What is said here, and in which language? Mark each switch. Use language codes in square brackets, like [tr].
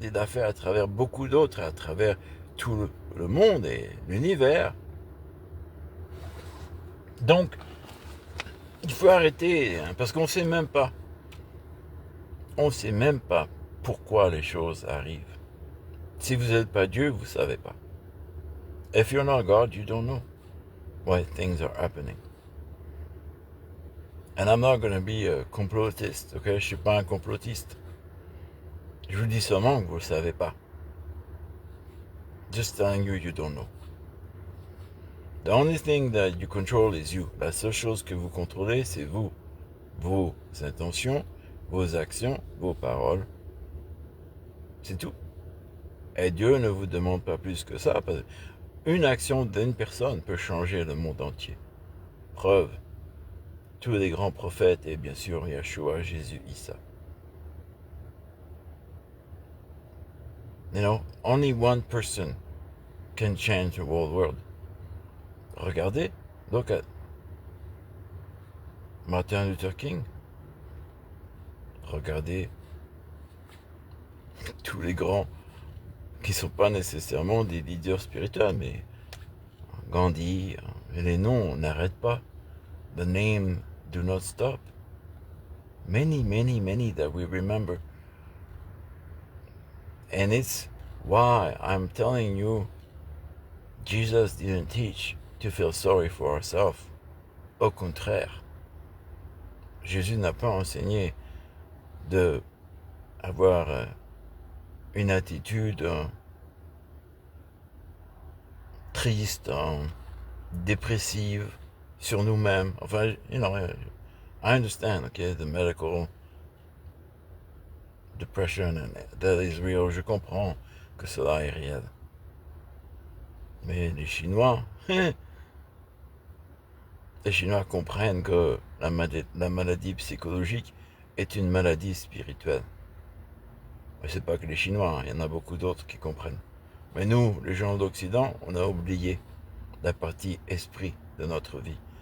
[fr] Il l'a fait à travers beaucoup d'autres, à travers tout le monde et l'univers. Donc, il faut arrêter, hein, parce qu'on ne sait même pas. On ne sait même pas pourquoi les choses arrivent. Si vous n'êtes pas Dieu, vous ne savez pas. [en] If you're not God, you don't know why things are happening. And I'm not going to be a complotist, okay? [fr] Je ne suis pas un complotiste. Je vous dis seulement que vous ne le savez pas. [en] Just telling you, you don't know. The only thing that you control is you. [fr] La seule chose que vous contrôlez, c'est vous. Vos intentions, vos actions, vos paroles. C'est tout. Et Dieu ne vous demande pas plus que ça, parce qu'une action d'une personne peut changer le monde entier. Preuve, tous les grands prophètes et bien sûr Yeshua, Jésus, Issa. [en] You know, only one person can change the whole world. [fr] Regardez, [en] look at Martin Luther King. [fr] Regardez tous les grands qui ne sont pas nécessairement des leaders spirituels, mais Gandhi, et les noms n'arrêtent pas. [en] The name do not stop. Many, many, many that we remember. And it's why I'm telling you, Jesus didn't teach to feel sorry for ourselves. [fr] Au contraire, Jésus n'a pas enseigné de avoir une attitude triste, dépressive sur nous-mêmes. [en] Enfin, you know, I understand, okay, the medical depression and that is real. [fr] Je comprends que cela est réel. Mais les Chinois, les Chinois comprennent que la maladie psychologique est une maladie spirituelle. Mais c'est pas que les Chinois, il y en a beaucoup d'autres qui comprennent. Mais nous, les gens d'Occident, on a oublié la partie esprit de notre vie.